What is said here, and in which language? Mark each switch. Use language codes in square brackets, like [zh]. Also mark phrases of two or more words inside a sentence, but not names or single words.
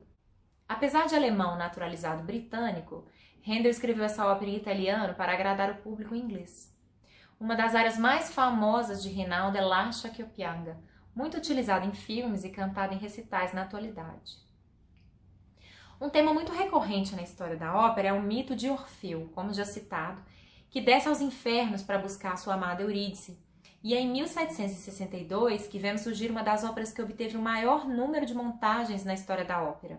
[pt] Apesar de alemão naturalizado britânico, Handel escreveu essa ópera em italiano para agradar o público inglês. Uma das áreas mais famosas de Rinaldo é Lascia che io pianga, muito utilizada em filmes e cantada em recitais na atualidade. Um tema muito recorrente na história da ópera é o mito de Orfeu, como já citado, que desce aos infernos para buscar sua amada Eurídice. E é em 1762 que vemos surgir uma das óperas que obteve o maior número de montagens na história da ópera.